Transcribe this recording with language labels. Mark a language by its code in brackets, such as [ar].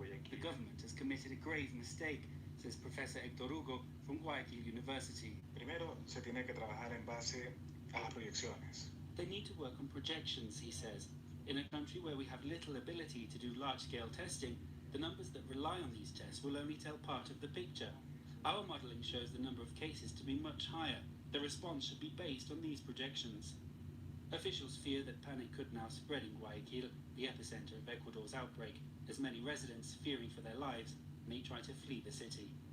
[en] The government has committed a grave mistake, says Professor Héctor Hugo from Guayaquil University. [es] Primero, se tiene que trabajar en base a las proyecciones. [en] They need to work on projections, he says. In a country where we have little ability to do large-scale testing, the numbers that rely on these tests will only tell part of the picture. Our modelling shows the number of cases to be much higher. The response should be based on these projections. Officials fear that panic could now spread in Guayaquil, the epicenter of Ecuador's outbreak, as many residents, fearing for their lives, may try to flee the city.